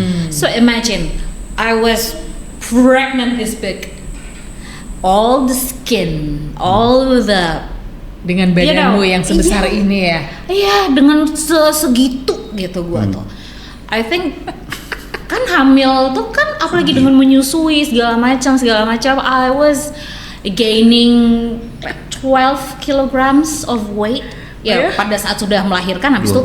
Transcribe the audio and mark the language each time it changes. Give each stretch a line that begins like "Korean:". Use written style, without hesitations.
English: So imagine I was pregnant this big, all the skin, all the
Indonesian: Dengan badanmu yang sebesar iya. ini ya. Iya, dengan segitu gitu gua tuh.
English: I think
Indonesian: kan hamil tuh kan apalagi dengan menyusui segala macam.
English: I was gaining 12 kilograms of weight.
Indonesian: Ya, pada saat sudah melahirkan habis itu